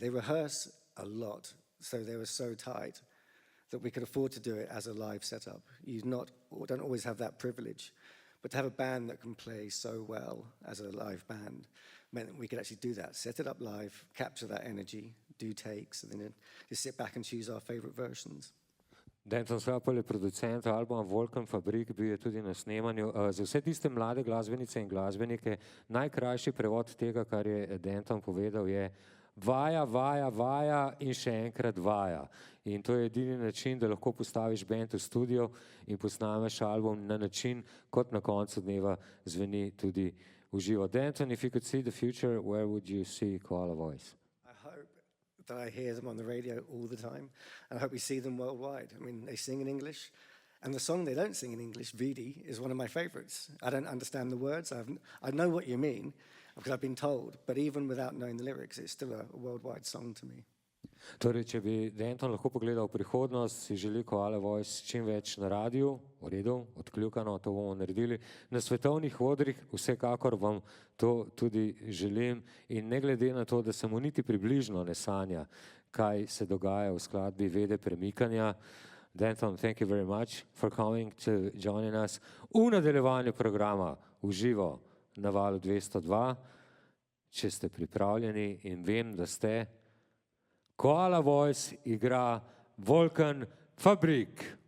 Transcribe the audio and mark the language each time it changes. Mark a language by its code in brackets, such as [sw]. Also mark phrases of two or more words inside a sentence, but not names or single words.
[en] They rehearse a lot, so they were so tight that we could afford to do it as a live setup. You don't always have that privilege, but to have a band that can play so well as a live band meant that we could actually do that, set it up live, capture that energy, do takes, and then just sit back and choose our favorite versions. [sl] Denton Slapel je producent albuma Wolkenfabrik, bil je tudi na snemanju. Za vse tiste mlade glasbenice in glasbenike najkrajši prevod tega, kar je Denton povedal, je vaja, vaja, vaja in še enkrat vaja. In to je edini način, da lahko postaviš band v studio in posnameš album na način, kot na koncu dneva zveni tudi v živo. [en] Denton, if you could see the future, where would you see Koala Voice? That I hear them on the radio all the time, and I hope we see them worldwide. I mean, they sing in English, and the song they don't sing in English, Vidi, is one of my favorites. I don't understand the words. I know what you mean, because I've been told, but even without knowing the lyrics, it's still a worldwide song to me. [sl] Torej, če bi Denton lahko pogledal v prihodnost, si želi Koala Voice čim več na radiju, v redu, odkljukano, to bomo naredili. Na svetovnih odrih vsekakor vam to tudi želim in ne glede na to, da se mu niti približno ne sanja, kaj se dogaja v skladbi Vede premikanja. [en] Denton, thank you very much for coming to joining us [sl] v nadaljevanju programa v živo na Valu 202. Če ste pripravljeni in vem, da ste, Koala Voice igra Wolkenfabrik.